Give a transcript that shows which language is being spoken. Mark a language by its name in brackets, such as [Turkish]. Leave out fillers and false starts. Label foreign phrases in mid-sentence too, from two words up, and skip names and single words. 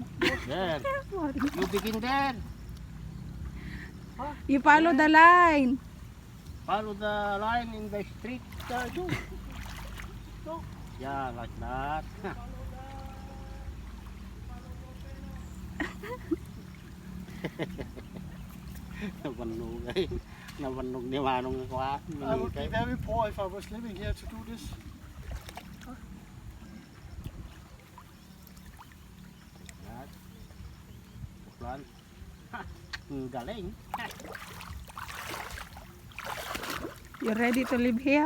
[English] There. You begin there. You follow the line. Follow the line in the street. Yeah, I do. No. Yeah, like that. [Iloko] Nabanog ay. Nabanog ni Manong kwa. [English] I would be very poor if I was living here to do this. Plan. Galing. You ready to live here?